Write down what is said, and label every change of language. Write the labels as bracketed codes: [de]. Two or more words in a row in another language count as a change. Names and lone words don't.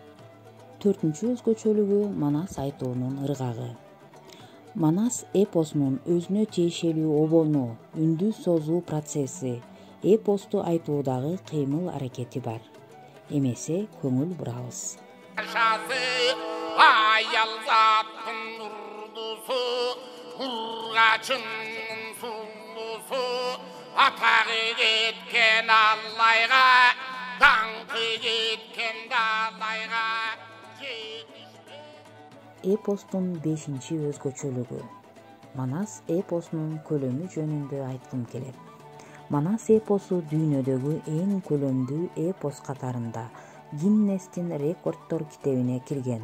[ky] Төртүнчү өзгөчөлүгү Манас айтуунун ыргагы. Манас эпосунун өзүнө тиешелүү обону, үндү созуу процесси, эпосту айтуудагы кыймыл аракети бар. Эмесе көңүл бурабыз. Аял заттын нурлусу, Ургаачынын сулуусу, Атагы кеткен Аллайга, Даңкы кеткен Далайга. Эпостун 5-чи өзгөчөлүгү. Манас эпосунун көлөмү жөнүндө айткым келет. Манас эпосу дүйнөдөгү эң көлөмдүү эпос катарында Гиннестин рекордтор китебине кирген.